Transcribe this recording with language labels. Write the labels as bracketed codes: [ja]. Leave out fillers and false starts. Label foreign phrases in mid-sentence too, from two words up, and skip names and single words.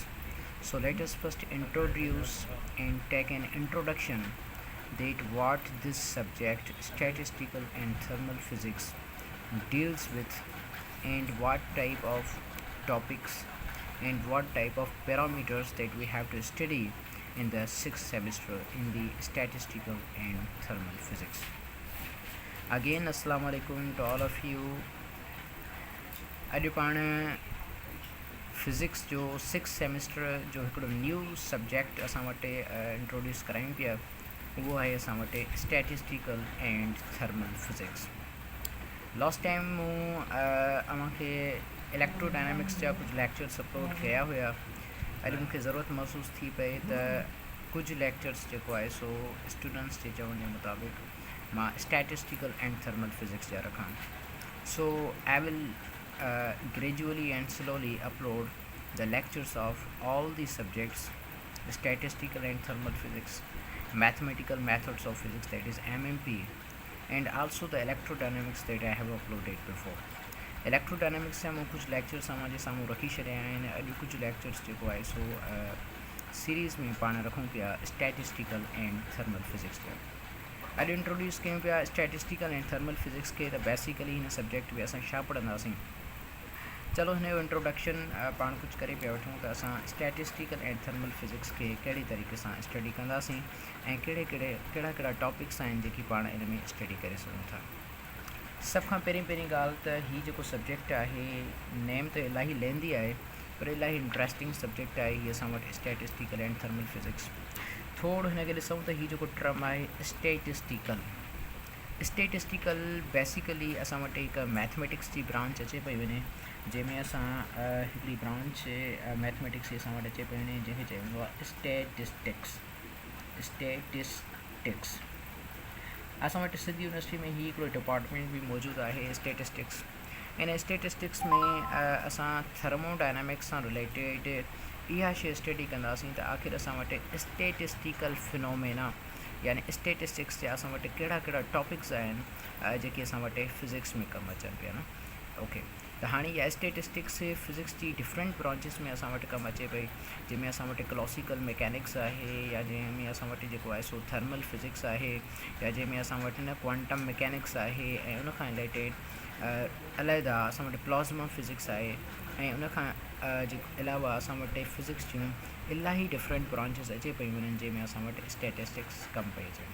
[en] So let us first introduce and take an introduction that what this subject statistical and thermal physics deals with, and what type of topics and what type of parameters that we have to study in the 6th semester in the statistical and thermal physics. Again, [ar] السلام عليكم [en] to all of you. [sd] अॼु पाण फिज़िक्स जो 6th सेमेस्टर जो हिकिड़ो [en] new subject [sd] असां वटि इंट्रोड्यूस करायूं पिया, उहो आहे असां वटि [en] statistical and thermal physics. last time [sd] मूं अव्हांखे इलेक्ट्रोडायनामिक्स जा कुझु [en] lectures upload [sd] कया हुया. अॼु मूंखे ज़रूरत महसूस थी पई त कुछ लेक्चर्स जेको आहे सो स्टूडेंट्स जे चवण जे मुताबिक़ मां [en] statistical and thermal physics [sd] जा रखां. [en] so I will gradually and slowly upload the lectures of all the subjects, statistical and thermal physics, mathematical methods of physics, that is MMP, and also the electrodynamics that I have uploaded before. [sd] इलेक्ट्रोडायनामिक्स जा मूं कुछ लेक्चर्स अव्हांजे साम्हूं रखी छॾिया आहिनि. अॼु कुझु लेक्चर्स जेको आहे सो सीरीज़ में पाण रखूं पिया [en] statistical and thermal physics [sd] जा. अॼु इंट्रोड्यूस कयूं पिया [en] statistical and thermal physics [sd] खे, त बेसिकली हिन सब्जेक्ट में असां छा पढ़ंदासीं. चलो हिन जो इंट्रोडक्शन पाण कुझु करे पिया वठूं त असां [en] statistical and thermal physics [sd] खे कहिड़ी तरीक़े सां स्टडी कंदासीं ऐं कहिड़ा टॉपिक्स आहिनि जेकी पाण इन में स्टडी करे सघूं था. सभ खां पहिरीं ॻाल्हि त हीअ जेको सब्जेक्ट आहे नेम त इलाही लेंदी आहे, पर इलाही [en] interesting subject [sd] आहे हीअ असां वटि [en] statistical and thermal physics. [sd] थोरो हिन खे ॾिसूं त हीअ जेको टर्म आहे स्टैटिस्टिकल बेसिकली असां वटि हिकु मैथमेटिक्स जी ब्रांच अचे पई वञे, जंहिंमें असां हिकिड़ी ब्रांच मैथमेटिक्स जी असां वटि अचे पई वञे जंहिंखे चइबो आहे स्टैटिस्टिक्स. असां वटि सिंध यूनिवर्सिटी में ही हिकिड़ो डिपार्टमेंट भी मौजूदु आहे स्टैटिस्टिक्स. इन स्टैटिस्टिक्स में असां थर्मोडायनामिक्स सां रिलेटेड इहा शइ स्टडी कंदासीं त आख़िर असां वटि [en] statistical phenomena [sd] यानी स्टैटिस्टिक्स जा असां वटि कहिड़ा टॉपिक्स आहिनि जेके असां वटि फिज़िक्स में कमु अचनि पिया न. ओके, त हाणे इहा स्टैटिस्टिक्स फिज़िक्स जी [en] different branches [sd] में असां वटि कमु अचे पई, जंहिंमें असां वटि [en] classical mechanics [sd] आहे, या जंहिंमें असां वटि जेको आहे सो [en] thermal physics [sd] आहे, या जंहिंमें असां वटि न [en] quantum mechanics [sd] आहे, ऐं उन खां रिलेटेड अलहदा असां वटि [en] plasma physics [sd] आहे, ऐं उन खां अलावा असां वटि फिज़िक्स जूं इलाही [en] different branches [sd] अचे पई वञनि जंहिंमें असां वटि स्टैटिस्टिक्स कमु पई अचे.